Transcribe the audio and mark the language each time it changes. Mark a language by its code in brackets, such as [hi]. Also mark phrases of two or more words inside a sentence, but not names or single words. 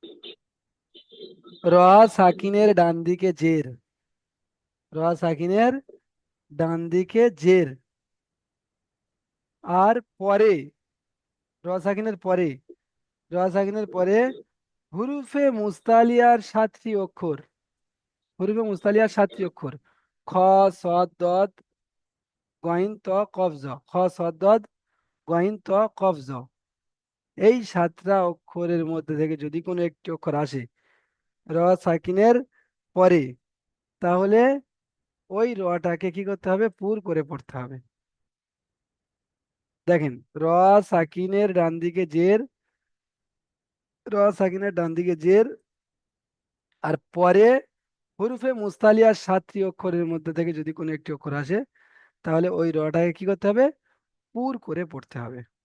[bn] র সাকিনের ডান দিকে জের, র সাকিনের ডান দিকে জের, আর পরে, র সাকিনের পরে, র সাকিনের পরে [ar] حروف مستعلية [bn] 7টি অক্ষর, [ar] حروف مستعلية [bn] 7টি অক্ষর, খ, সদ, দদ, গইন, ত, কফ, জ। খ, সদ, দদ, গইন ত কফ জ। এই 7টা অক্ষরের মধ্যে থেকে যদি কোনো একটি অক্ষর আসে র সাকিনের পরে, তাহলে ওই রটাকে কি করতে হবে, পুর করে পড়তে হবে। দেখেন, র সাকিনের ডান দিকে জের, র সাকিনের ডান দিকে জের, আর পরে [ar] حروف مستعلية [bn] 7টি অক্ষরের মধ্যে থেকে যদি কোনো একটি অক্ষর আসে, তাহলে ওই রটাকে কি করতে হবে, পুর করে পড়তে হবে।